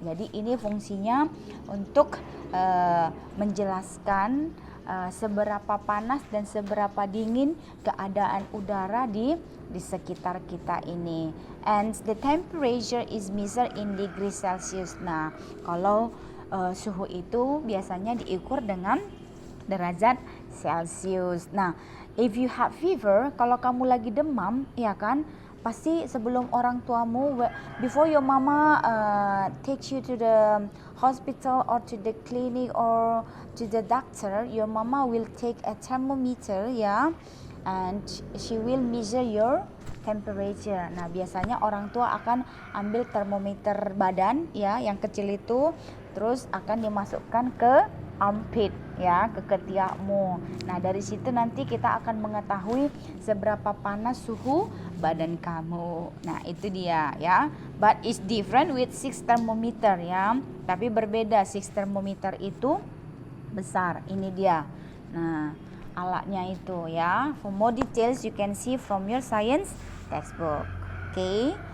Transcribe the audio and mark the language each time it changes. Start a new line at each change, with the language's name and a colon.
Indonesian: Jadi ini fungsinya untuk menjelaskan seberapa panas dan seberapa dingin keadaan udara di sekitar kita ini.
English: And the temperature is measured in degree Celsius.
Indonesian: Nah, kalau suhu itu biasanya diukur dengan derajat Celsius.
English: Nah, if you have fever,
Indonesian: kalau kamu lagi demam,
English: ya kan,
Indonesian: pasti sebelum orang tuamu,
English: before your mama takes you to the hospital or to the clinic or to the doctor, your mama will take a thermometer, ya, and she will measure your temperature.
Indonesian: Nah, biasanya orang tua akan ambil termometer badan, ya, yang kecil itu, terus akan dimasukkan ke armpit, ya, ke ketiakmu. Nah, dari situ nanti kita akan mengetahui seberapa panas suhu badan kamu. Nah, itu dia, ya.
English: But it's different with 6 thermometer,
Indonesian: ya. Tapi berbeda, 6 thermometer itu besar. Ini dia. Nah, alatnya itu,
English: ya. For more details you can see from your science textbook. Okay.